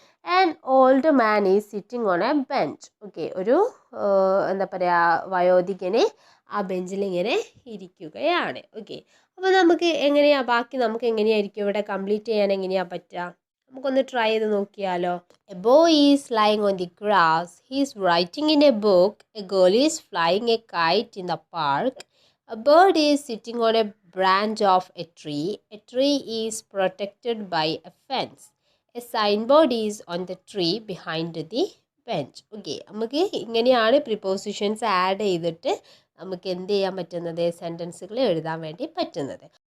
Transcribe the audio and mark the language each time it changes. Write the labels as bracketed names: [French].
[English] An old man is sitting on a bench. [Malayalam] Okay, ഒരു എന്താ പറയുക, വയോധികന് ആ ബെഞ്ചിൽ ഇങ്ങനെ ഇരിക്കുകയാണ്. ഓക്കെ, അപ്പോൾ നമുക്ക് ബാക്കി നമുക്ക് എങ്ങനെയായിരിക്കും ഇവിടെ കംപ്ലീറ്റ് ചെയ്യാൻ എങ്ങനെയാണ് പറ്റുക? നമുക്കൊന്ന് ട്രൈ ചെയ്ത് നോക്കിയാലോ. [English] A boy is lying on the grass. He is writing in a book. A girl is flying a kite in the park. A bird is sitting on a branch of a tree. A tree is protected by a fence. A signboard is on the tree behind the bench. [Malayalam] Okay, നമുക്ക് ഇങ്ങനെയാണ് prepositions add ചെയ്തിട്ട് നമുക്ക് എന്ത് ചെയ്യാൻ പറ്റുന്നത്, സെൻറ്റൻസുകൾ എഴുതാൻ വേണ്ടി പറ്റുന്നത്.